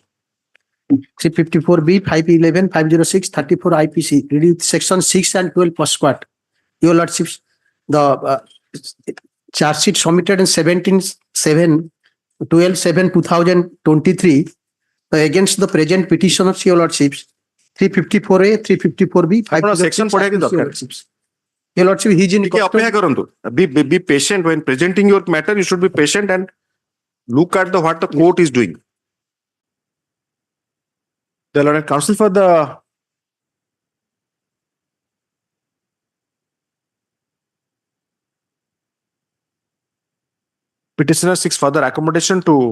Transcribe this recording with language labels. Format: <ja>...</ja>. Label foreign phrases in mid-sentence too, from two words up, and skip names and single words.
<en>354B, 511, 506, 34 IPC, reading section 6 and 12 postquat. Your Lordships, the charge sheet submitted in 12/7/2023 against the present petitioners, Your Lordships, 354A, 354B,</en> <or>ଆପଣ section ପଢିବା କି ଦରକାର?</or> <en>Your Lordship, he is in</en> <or>ଟିକେ ଅପେକ୍ଷା କରନ୍ତୁ.</or> <en>Be patient when presenting your matter. You should be patient and look at what the court is doing. The Learned Counsel for the petitioner seeks further accommodation</en>